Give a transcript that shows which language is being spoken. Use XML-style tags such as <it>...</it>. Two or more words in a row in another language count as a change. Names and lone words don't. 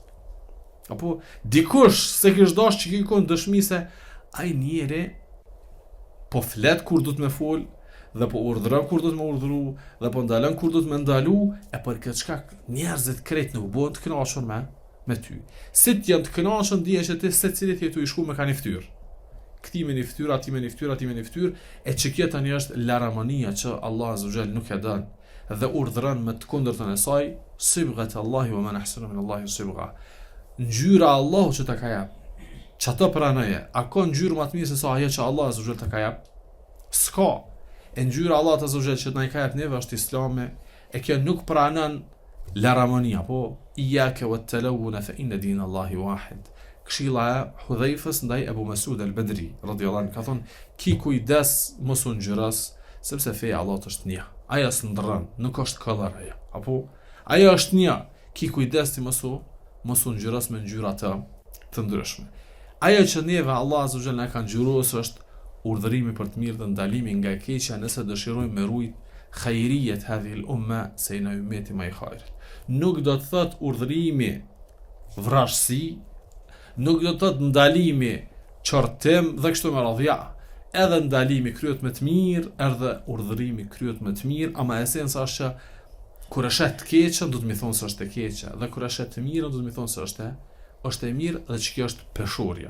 <sq>Apo dikush se kish dasht që kikon dëshmi se ai njeri po flet kur duhet me fol, dhe po urdhëron kur duhet me urdhëru, dhe po ndalon kur duhet me ndalu, e për këtë shkak njerëzit krejt nuk bëhen të kënaqur me ty. Si të janë të kënaqur dihesh se ti secilit jetu i shku me kanë fytyr. Këti me një fytyr, ati me një fytyr, ati me një fytyr, e që kjo tani është laramania që Allah</sq> <ar>عز وجل</ar> <sq>nuk e don dhe urdhëron me të kundërtën e saj,</sq> <ar>صبغة الله ومن أحسن من الله صبغة.</ar> <sq>Ngjyra Allahu që ta ka jap. Çato pranoje, a ka ngjyrë më të mirë se sa ajo që Allah</sq> <ar>عز وجل</ar> <sq>ta ka jap? S'ka. E ngjyra Allah</sq> <ar>عز وجل</ar> <sq>që na i ka jap neve është Islami, e kjo nuk pranon laramania, po</sq> <ar>إياك والتلون فإن دين الله واحد.</ar> <sq>Këshilla e Hudhaifës ndaj Abu Mas'ud al-Badri</sq> <ar>رضي الله عنه</ar> <sq>ka thonë ki kujdes mos u ngjyros sepse feja e Allahut është një. Ajo s'ndrron, nuk është kollër ajo. Apo ajo është një. Ki kujdes ti mos u ngjyros me ngjyra të ndryshme. Ajo që neve Allah</sq> <ar>عز وجل</ar> <sq>na ka ngjyruar është urdhërimi për të mirë dhe ndalimi nga e keqja nëse dëshirojmë me rujt khajrijet</sq> <ar>هذه الأمة</ar> <sq>se na ummeti më i khairit. Nuk do të thot urdhërimi vrasësi, nuk do të thot ndalimi çortim dhe kështu me radhë. Edhe ndalimi kryhet me të mirë, edhe urdhërimi kryhet me të mirë, ama esenca është që kur e shet të keqen do të më thonë se është e keqe, dhe kur e shet të mirën do të më thonë se është e mirë dhe që kjo është peshurja.</sq>